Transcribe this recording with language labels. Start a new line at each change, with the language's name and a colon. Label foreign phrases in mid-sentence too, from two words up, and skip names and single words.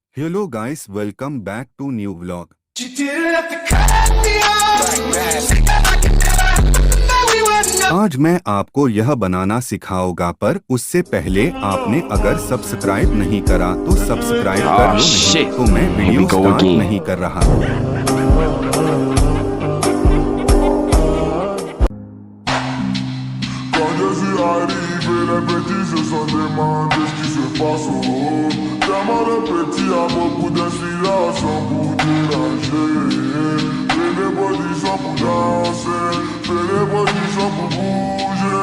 English: Hello guys, welcome back to new vlog.
Hindi: आज मैं आपको यह बनाना सिखाऊंगा, पर उससे पहले आपने अगर सब्सक्राइब नहीं करा तो सब्सक्राइब कर लो, नहीं तो मैं
English: video start
Hindi: नहीं कर रहा।
French: Les petits se sont demandés ce qui se passe au haut. Tellement le petit a beaucoup d'inspiration pour déranger. Fais des positions pour danser, fais des positions pour bouger.